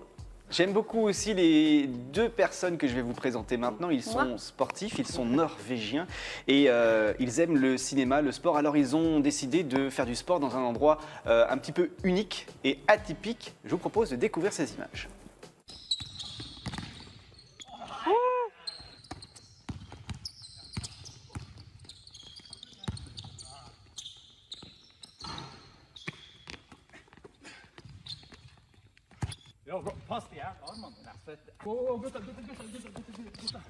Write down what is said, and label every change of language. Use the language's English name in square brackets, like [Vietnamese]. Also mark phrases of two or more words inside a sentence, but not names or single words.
[French] J'aime beaucoup aussi les 2 personnes que je vais vous présenter maintenant. Ils sont Moi sportifs, ils sont norvégiens et ils aiment le cinéma, le sport. Alors ils ont décidé de faire du sport dans un endroit un petit peu unique et atypique. Je vous propose de découvrir ces images. [Norwegian] Ja, bra. Pass de her armene dine. Svette. Gutta.